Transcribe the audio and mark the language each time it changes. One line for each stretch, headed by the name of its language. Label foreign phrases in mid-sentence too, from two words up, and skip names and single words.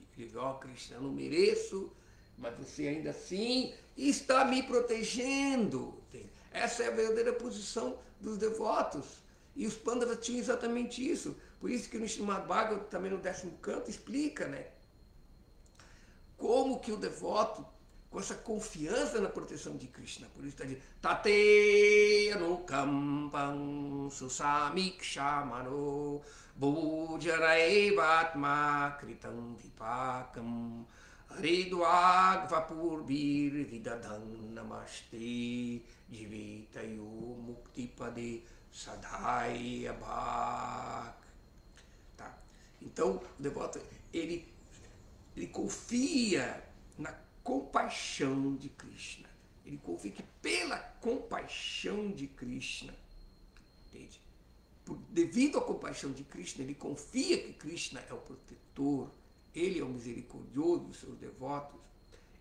Portuguese: Ele diz, Krishna, eu não mereço, mas você ainda assim está me protegendo. Entende? Essa é a verdadeira posição dos devotos. E os Pandavas tinham exatamente isso. Por isso que no Srimad Bhagavatam, também no 10º canto, explica, né? Como que o devoto, com essa confiança na proteção de Krishna, por isso está dizendo,
Sanskrit: Tate anukampam susamikshamano bhujaraevatma kritam vipakam Hridvagvapurbir vidadan namaste jivitayo muktipade sadhaya bhak.
Portuguese: Tá? Então, o devoto, ele confia na compaixão de Krishna. Ele confia que pela compaixão de Krishna, entende? Devido à compaixão de Krishna, ele confia que Krishna é o protetor, ele é o misericordioso dos seus devotos.